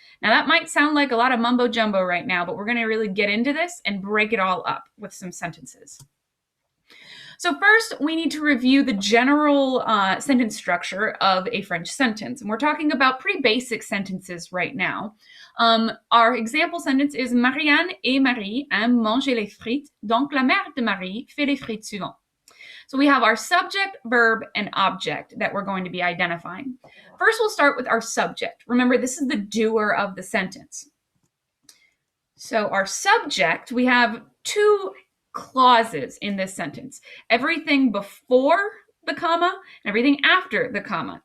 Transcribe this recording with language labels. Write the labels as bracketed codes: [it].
[en] Now that might sound like a lot of mumbo jumbo right now, but we're going to really get into this and break it all up with some sentences. So first, we need to review the general sentence structure of a French sentence. And we're talking about pretty basic sentences right now. Our example sentence is [fr] Marianne et Marie aiment manger les frites, donc la mère de Marie fait les frites suivantes. [en] So we have our subject, verb, and object that we're going to be identifying. First, we'll start with our subject. Remember, this is the doer of the sentence. So our subject, we have two clauses in this sentence. Everything before the comma and everything after the comma.